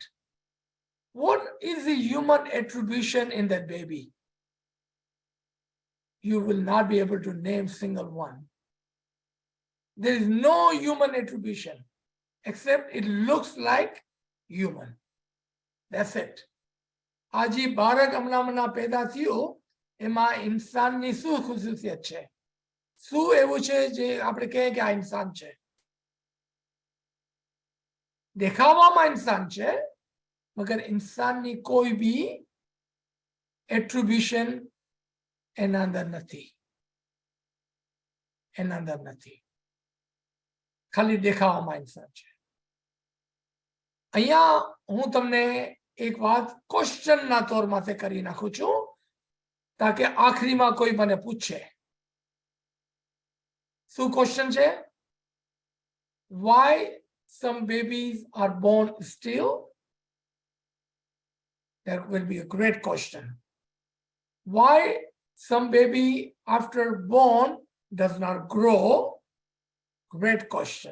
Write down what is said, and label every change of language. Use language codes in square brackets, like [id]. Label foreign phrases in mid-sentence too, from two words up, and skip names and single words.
[en] What is the human attribution in that baby? You will not be able to name single one. There is no human attribution, except it looks like human. That's it. [gu] આજી બારક અમના પેદા થિયો, એમા ઇન્સાન ની સુ ખુસુસિયત છે. શું એવું છે જે આપણે કહીએ કે આ ઇન્સાન છે? દેખાવામાં ઇન્સાન છે, મગર ઇન્સાનની કોઈ બી એટ્રીબ્યુશન એના અંદર નથી. એના અંદર નથી. ખાલી દેખાવામાં ઇન્સાન છે. અહીંયા હું તમને એક વાત ક્વેશ્ચનના તौर માથે કરી નાખું છું, તાકે આખરીમાં કોઈ મને પૂછે. શું ક્વેશ્ચન છે? [en] Why some babies are born still? That will be a great question. Why some baby after born does not grow? Great question.